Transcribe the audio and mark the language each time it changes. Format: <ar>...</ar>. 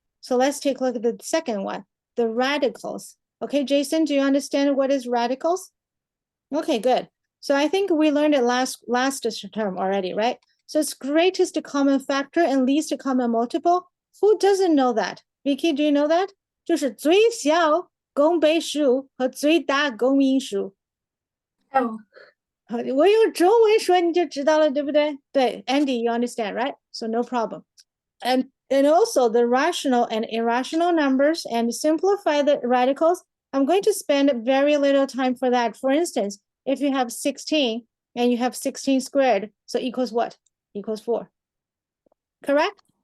<en>So let's take a look at the second one, the radicals. Okay, Jason, do you understand what is radicals? Okay, good. So I think we learned it last term already, right? So it's greatest common factor and least common multiple. Who doesn't know that? Vicky, do you know that?</en> <zh>就是最小公倍数和最大公因数。哦，我用中文说你就知道了，对不对？对</zh> <en>，Andy, you understand, right? So no problem. And also the rational and irrational numbers and simplify the radicals. I'm going to spend very little time for that. For instance, if you have 16 and you have 16 squared, so equals what? Equals 4. Correct?</en>